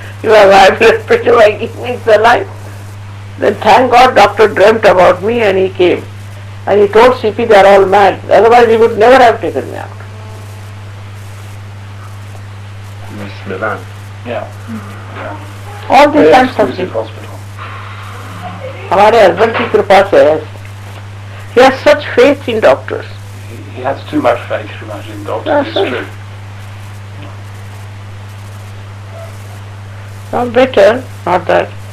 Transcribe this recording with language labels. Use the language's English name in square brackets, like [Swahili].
[English] You have high blood pressure, why give me saline? Then thank God doctor dreamt about me and he came. And he told CP they are all mad. Otherwise he would never have taken me out. Miss Milan. Yeah. All these kinds of things. Hospital. [Hindi] हमारे husband की कृपा से है. [English] He has such faith in doctors. He has too much faith, too much in doctors. It's sir. true. Not better, not that.